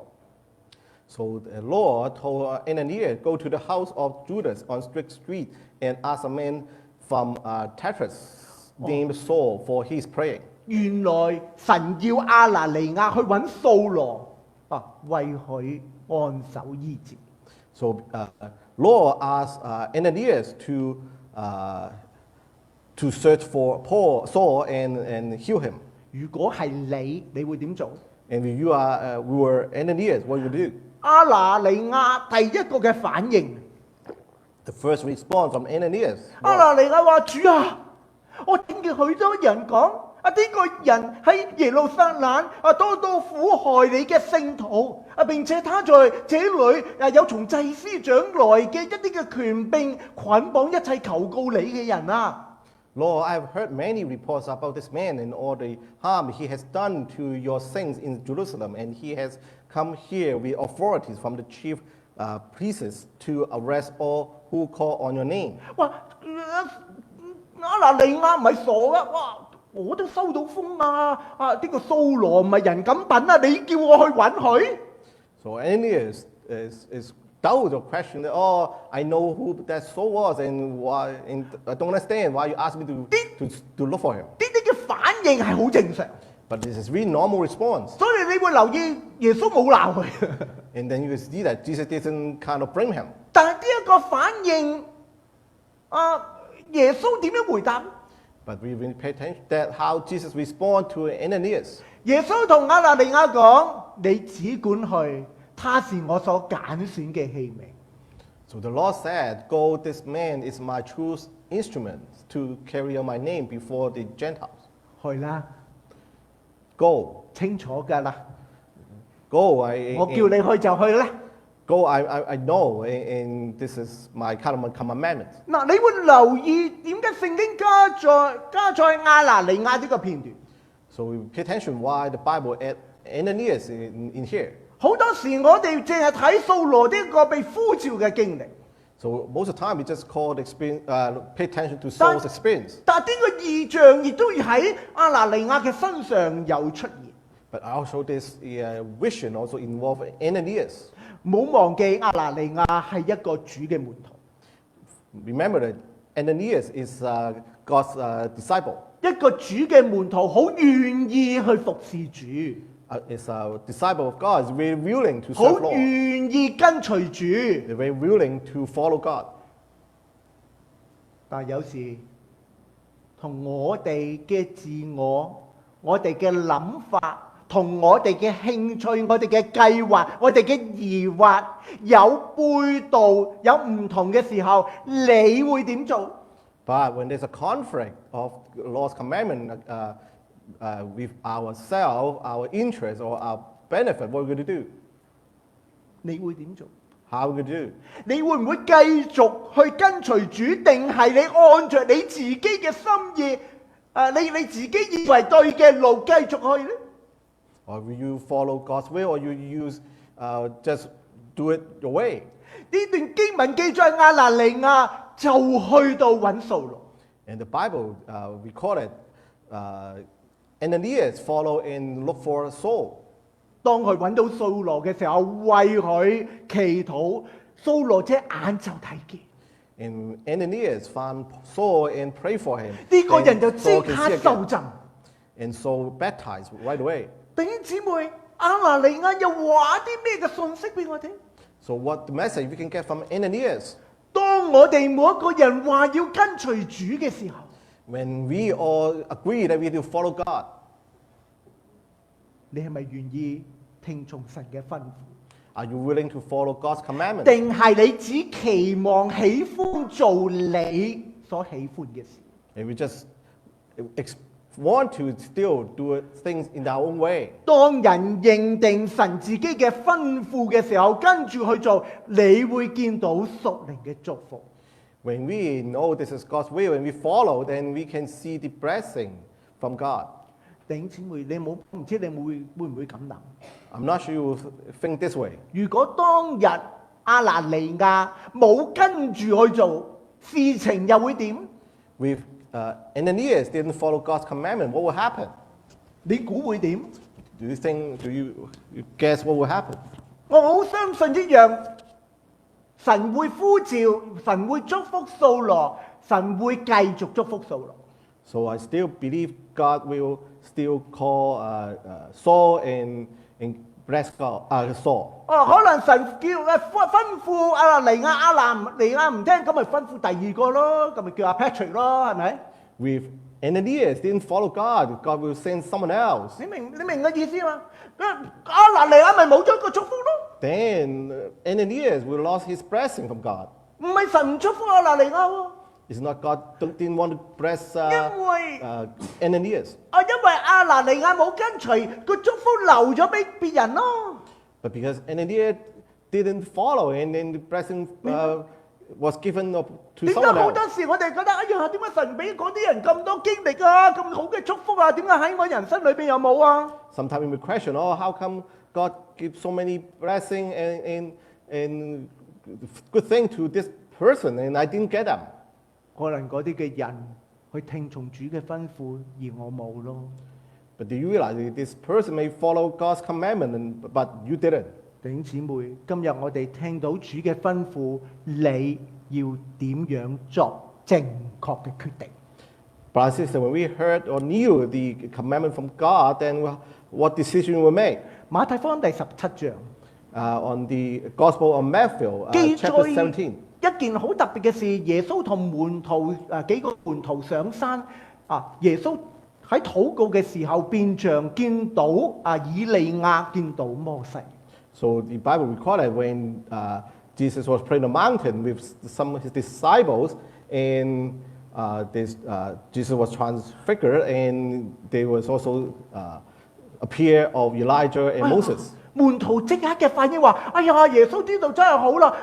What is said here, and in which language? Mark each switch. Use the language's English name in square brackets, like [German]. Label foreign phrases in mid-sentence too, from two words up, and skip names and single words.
[English] So the Lord told Ananias, go to the house of Judas on Strict Street and ask a man from Tarsus named Saul, for he is praying. [Cantonese] 原來神要亞拿尼亞去揾掃羅為佢按手醫治。 [English] So Lord asked Ananias to search for Saul and heal him. [Cantonese] 如果係你會點做？ [English] And if you were Ananias, what would you do? [Cantonese] 亞拿尼亞第一個嘅反應， [English] The first response from Ananias [Cantonese] 亞拿尼亞話：主啊，我聽見許多人講呢個人喺耶路撒冷多多苦害你嘅聖徒並且他在這裏有從祭司長來嘅一啲嘅權柄捆綁一切求告你嘅人啊！ [English] Lord, I have heard many reports about this man and all the harm he has done to your saints in Jerusalem, and he has come here with authorities from the chief priests to arrest all who call on your name. [Cantonese] 哇！亞拿尼亞唔係傻㗎，哇！我都收到風呢個掃羅唔係人咁品啊！你叫我去揾佢？ [English] So Ananias is doubt or question that, oh, I know who that soul was and why, and I don't understand why you asked me to look for him. [Cantonese] 呢啲嘅反應係好正常， [English] But this is really normal response. [Cantonese] 所以你會留意耶穌冇鬧佢， [English] And then you can see that Jesus didn't kind of blame him. [Cantonese] 但係呢一個反應，耶穌點樣回答？ [English] But we will pay attention that how Jesus respond to Ananias. [Cantonese] 耶穌同亞拿尼亞講：你只管去，他是我所揀選嘅器皿。 [English] So the Lord said, "Go, this man is my true instrument to carry on my name before the Gentiles." [Cantonese] 去啦， [English] Go, [Cantonese] 清楚㗎啦， [English] go. [Cantonese] 我叫你去就去啦。 [English] Go. I know, and this is my kind of commandment. [Cantonese] 嗱，你會留意點解聖經加在亞拿尼亞呢個片段？ [English] So we pay attention why the Bible add Ananias in here. [Cantonese] 好多時我哋淨係睇掃羅呢一個被呼召嘅經歷， [English] So most of the time we just call the experience, pay attention to Saul's experience. [Cantonese] 但呢個異象亦都喺亞拿尼亞嘅身上有出現。 [English] But also this vision also involve Ananias. [Cantonese] 唔好忘記亞拿尼亞係一個主嘅門徒， [English] Remember that Ananias is God's disciple. [Cantonese] 一個主嘅門徒好願意去服侍主， [English] Is a disciple of God. Is very willing to [Cantonese] 好 [English] serve Lord. [Cantonese] 願意跟隨主。 [English] They're very willing to follow God. [Cantonese] 但有時同我哋嘅自我、我哋嘅諗法、同我哋嘅興趣、我哋嘅計劃、我哋嘅疑惑有背道、有唔同嘅時候，你會點做？ [English] But when there's a conflict of the Lord's commandment with ourselves, our interest, or our benefit, what are we going to do? [Cantonese] 你會點做？ [English] How are we going to do? [Cantonese] 你會唔會繼續去跟隨主，定係你按着你自己嘅心意，你自己以為對嘅路繼續去呢？ [English] Or will you follow God's will, or you just do it your way? [Cantonese] 呢段經文記載亞拿尼亞就去到揾掃羅。 [English] And the Bible recorded Ananias follow and look for Saul. [Cantonese] 當佢揾到掃羅嘅時候，為佢祈禱，掃羅隻眼就睇見。 [English] And Ananias found Saul and prayed for him. [Cantonese] 呢個人就 [English] And [Cantonese] 即 [English] Saul can [Cantonese] 刻 [English] see [Cantonese] 受 [English] again. [Cantonese] 浸。 [English] And Saul baptized right away. [Cantonese] 弟兄姊妹，亞拿尼亞又話啲咩嘅信息俾我聽？ [English] So what the message we can get from Ananias? [Cantonese] 當我哋每一個人話要跟隨主嘅時候， [English] When we all agree that we need to follow God, [Cantonese] 你係咪願意聽從神嘅吩咐？ [English] are you willing to follow God's commandments? [Cantonese] 定係你只期望喜歡做你所喜歡嘅事？ [English] And we just want to still do things in our own way. [Cantonese] 當人認定神自己嘅吩咐嘅時候，跟住去做，你會見到屬靈嘅祝福。 [English] When we know this is God's will and we follow, then we can see the blessing from God. [Cantonese] 弟兄姊妹，你唔知你會唔會咁諗？ [English] I'm not sure you think this way. [Cantonese] 如果當日亞拿尼亞冇跟住去做，事情又會點？ [English] If Ananias didn't follow God's commandment, what will happen? [Cantonese] 你估會點？ [English] Do you guess what will happen? [Cantonese] 我好相信一樣，神會呼召，神會祝福掃羅，神會繼續祝福掃羅。 [English] So I still believe God will still call Saul and bless Saul. [Cantonese] 可能神叫吩咐亞拿尼亞唔聽，咁咪吩咐第二個咯，咁咪叫阿 Patrick 咯，係咪？ [English] If Ananias didn't follow God, God will send someone else. [Cantonese] 你明嘅意思嘛？亞拿尼亞咪冇咗個祝福咯。 [English] Then Ananias will lose his blessing from God. [Cantonese] 唔係神唔祝福亞拿尼亞喎。 [English] It's not God didn't want to bless [Cantonese] 因為 [English] Ananias. [Cantonese] 因為亞拿尼亞冇跟隨，個祝福留咗俾別人咯。 [English] But because Ananias didn't follow, and then the blessing was given up to [Cantonese] 點解 [English] someone [Cantonese] 好 [English] else. [Cantonese] 多時我哋覺得，哎呀，點解神俾嗰啲人咁多經歷啊，咁好嘅祝福啊？點解喺我人生裏邊又冇啊？ [English] Sometimes we question, oh, how come God gives so many blessing and good thing to this person, and I didn't get them? [Cantonese] 可能嗰啲嘅人去聽從主嘅吩咐，而我冇咯。 [English] But do you realize that this person may follow God's commandment, but you didn't? [Cantonese] 弟兄姊妹，今日我哋聽到主嘅吩咐，你要點樣作正確嘅決定？ [English] Brothers and sisters, when we heard or knew the commandment from God, then what decision we make? [Cantonese] 馬太福音第17章 [English] On the Gospel of Matthew, [Cantonese] 記 [English] chapter [Cantonese] 載 [English] 17. [Cantonese] 一件好特別嘅事，耶穌同門徒幾個門徒上山耶穌喺禱告嘅時候變像，見到以利亞，見到摩西。 So the Bible recorded when Jesus was praying on the mountain with some of his disciples, and Jesus was transfigured, and there was also appear of Elijah and Moses. 門徒即刻嘅反應話：哎呀，耶穌呢度真係好啦！